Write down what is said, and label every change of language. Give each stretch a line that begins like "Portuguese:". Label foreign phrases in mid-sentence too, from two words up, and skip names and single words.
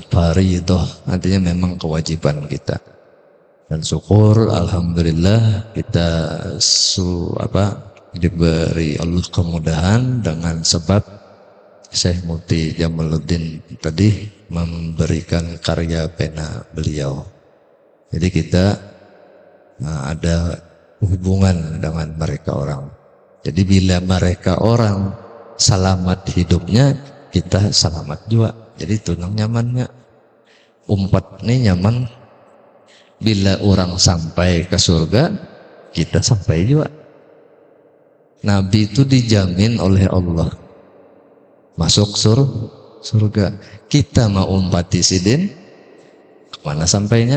Indonesian: Faridah artinya memang kewajiban kita. Dan syukur alhamdulillah kita diberi Allah kemudahan dengan sebab Syekh Mufti Jamaluddin tadi memberikan karya pena beliau. Jadi kita ada hubungan dengan mereka orang. Jadi bila mereka orang selamat hidupnya, kita selamat juga.
Banjar: Jadi tunang nyamannya. Umpat ini nyaman.
Indonesian: Bila orang sampai ke surga, kita sampai juga. Nabi itu dijamin oleh Allah masuk surga.
Banjar: Kita mau umpati Sidin, kemana sampainya?